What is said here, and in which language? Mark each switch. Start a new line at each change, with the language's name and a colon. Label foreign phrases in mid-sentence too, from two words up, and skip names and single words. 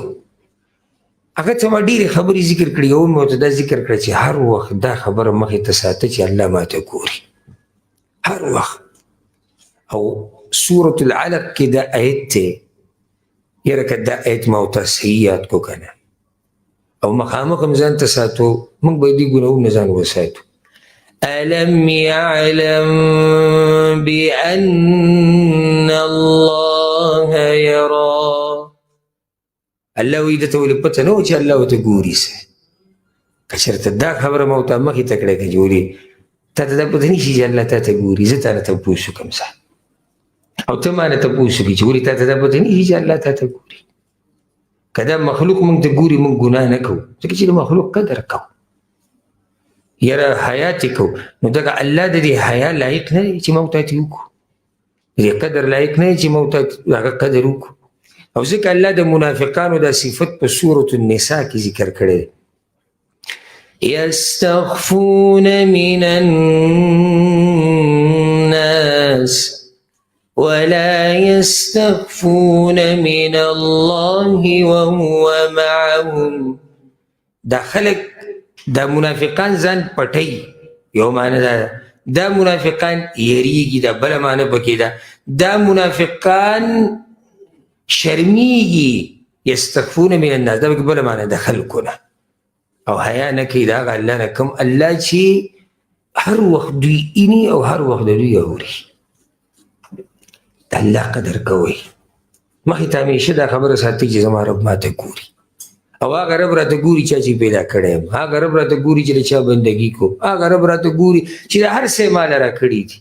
Pashto: هغه ته ما ډېرې خبرې ذکر کړي. یو مې ورته دا ذکر کړه چې هر وخت دا خبره مخې ته ساته چې الله ماته ګوري هر وخت. او سورة العلق کې دا آیت دی یاره که دا آیت ما ورته صحیح یاد کړو که نه او مخامخ هم ځان ته ساتو موږ به دې ګناهونه ځان وساتو.
Arabic: ألم يعلم بأن الله يرى.
Pashto: الله وی دته ولې پته نه و چې الله ورته ګوري څه. که چېرته دا خبره ما ورته مخې ته کړی که جوړې تا ته دا پته نه شي چې الله تا ته ګوري. زه تا نه تپوس وکړم ځه او ته ما نه تپوس وکړې چې ولې تا ته دا پته نه شي چې الله تا ته ګوري. که دا مخلوق موږ ته ګوري موږ ګناه نه کوو ځکه چې د مخلوق قدر کوو. یاره حیا چې کو نو دغه الله د دې حیا لایق نه دی چې موږ ته وکړو، د دې قدر لایق نه دی چې موږ ته هغه قدر وکړو. او ځکه الله د منافقانو دا صفت په سورة النساء کې ذکر کړی دی.
Arabic: یستخفون من الناس ولا يستخفون من الله وهو معهم.
Pashto: دا خلق دا منافقان ځان پټي، یو معنی دا منافقان یریږي، دا بل معنی پکې ده دا منافقان شرمیږي.
Arabic: یستخفون من الناس
Pashto: دا بل معنی د خلکو نه او حیا نه کوي. دا الله نه کوم الله چې هر وخت دوی اینی او هر وخت دوی اوري. د الله قدر کوي. مخې ته همیشه دا خبره ساتي چې زما رب ماته ګوري او هغه رب راته ګوري چې پیدا کړی یم، هغه رب راته ګوري چې چا بندګي کو، هغه رب راته ګوري چې هر څه مال را کړی دي.